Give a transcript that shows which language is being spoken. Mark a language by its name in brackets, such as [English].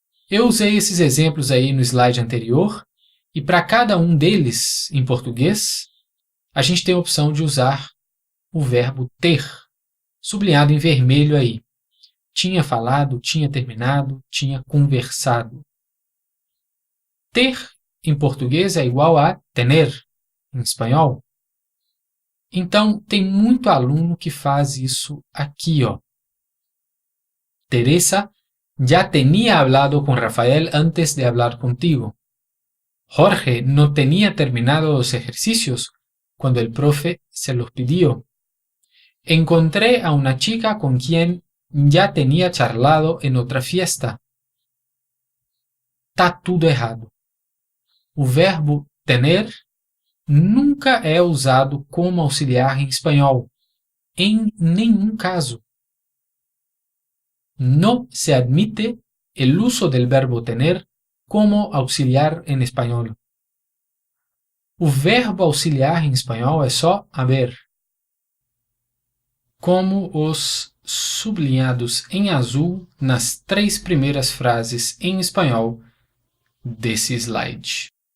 [Portuguese] Eu usei esses exemplos aí no slide anterior, e para cada um deles, em português, a gente tem a opção de usar o verbo ter, sublinhado em vermelho aí. Tinha falado, tinha terminado, tinha conversado. Ter, em português, é igual a tener, em espanhol. Então, tem muito aluno que faz isso aqui, ó. [Spanish] Teresa ya tenía hablado con Rafael antes de hablar contigo. Jorge no tenía terminado los ejercicios cuando el profe se los pidió. Encontré a una chica con quien ya tenía charlado en otra fiesta. [Portuguese] Tá tudo errado. O verbo tener nunca é usado como auxiliar em espanhol, em nenhum caso. [Spanish] No se admite el uso del verbo tener como auxiliar en español. [Portuguese] O verbo auxiliar em espanhol é só haber. Como os sublinhados em azul nas 3 primeiras frases em espanhol desse slide.